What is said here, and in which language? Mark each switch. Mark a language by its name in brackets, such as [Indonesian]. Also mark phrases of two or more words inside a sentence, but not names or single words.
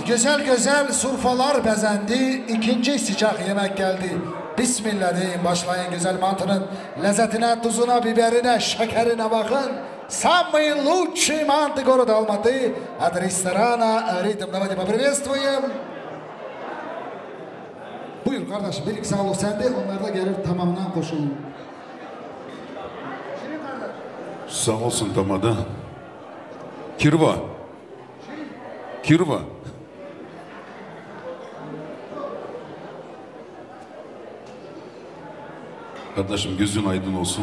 [Turkish] Güzel güzel surfalar bezendi. İkinci sıcak yemek geldi. Bismillah deyin, başlayın güzel mantının lezzetine, tuzuna, biberine, şekerine bakın. [Russian] Самый лучший манты города Алматы от ресторана «Ритм». Давайте поприветствуем. [Turkish] Buyur kardeşim, bir iki sağlık sende, onlar da gelir tamamına koşulun. Sağ olsun tamada. Kirva. Kirva. Kardeşim gözün aydın olsun.